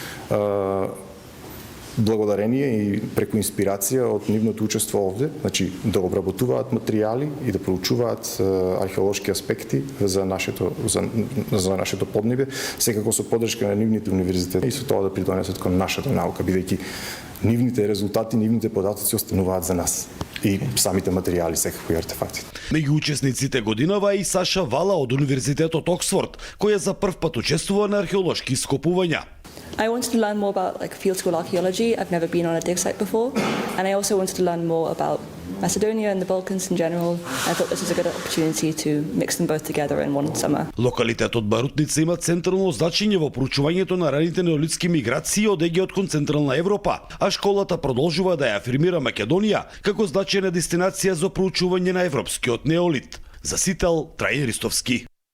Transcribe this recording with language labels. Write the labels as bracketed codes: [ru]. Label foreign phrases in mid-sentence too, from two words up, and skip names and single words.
[mk] благодарение и преку инспирација од нивното учество овде, значи да обработуваат материјали и да проучуваат археолошки аспекти за нашето поднебе, секако со поддршка на нивните универзитети и со тоа да придонесат кон нашата наука, бидејќи нивните резултати, нивните податоци остануваат за нас и самите материјали, секако и артефактите. Меѓу учесниците годинава е и Саша Вала од Универзитетот Оксфорд, која за прв пат учествува на археолошки ископувања. [en] I wanted to learn more about field school archaeology. I've never been on a dig site before, and I also wanted to learn more about Macedonia and the Balkans in general. I thought this was a good opportunity to mix them both together in one summer. [mk] Локалитетот Барутница има централно значење во проучувањето на раните неолитски миграции од Егеот кон Централна Европа, а школата продолжува да ја афирмира Македонија како значајна дестинација за проучување на европскиот неолит. За Сител, Трајан Ристовски.